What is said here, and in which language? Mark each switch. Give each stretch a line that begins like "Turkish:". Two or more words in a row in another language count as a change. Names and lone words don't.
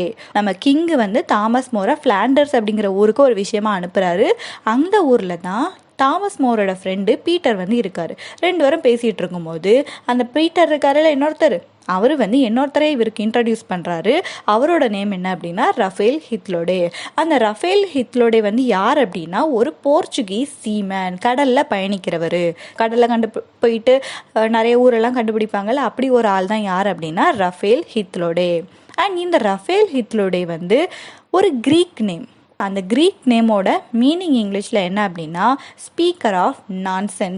Tamil: நம்ம கிங்கு வந்து தாமஸ் மோரை ஃப்ளாண்டர்ஸ் அப்படிங்கிற ஊருக்கு ஒரு விஷயமா அனுப்புகிறாரு. அந்த ஊரில் தான் தாமஸ் மோரோட ஃப்ரெண்டு பீட்டர் வந்து இருக்காரு. 2 பேரும் பேசிகிட்டு இருக்கும்போது அந்த பீட்டர் இருக்காருல்ல இன்னொருத்தர், அவர் வந்து இன்னொருத்தரை இவருக்கு இன்ட்ரடியூஸ் பண்ணுறாரு. அவரோட நேம் என்ன அப்படின்னா raphael hythloday. அந்த raphael hythloday வந்து யார் அப்படின்னா ஒரு
English: Portuguese seaman,
Tamil: கடலில் பயணிக்கிறவர். கடலில் போயிட்டு நிறைய ஊரெல்லாம் கண்டுபிடிப்பாங்கல்ல, அப்படி ஒரு ஆள் தான் யார் அப்படின்னா raphael hythloday. அண்ட் இந்த raphael hythloday வந்து ஒரு
English: Greek name.
Tamil: அந்த க்ரீக் நேமோட மீனிங் இங்கிலீஷில் என்ன அப்படின்னா
English: speaker of nonsense.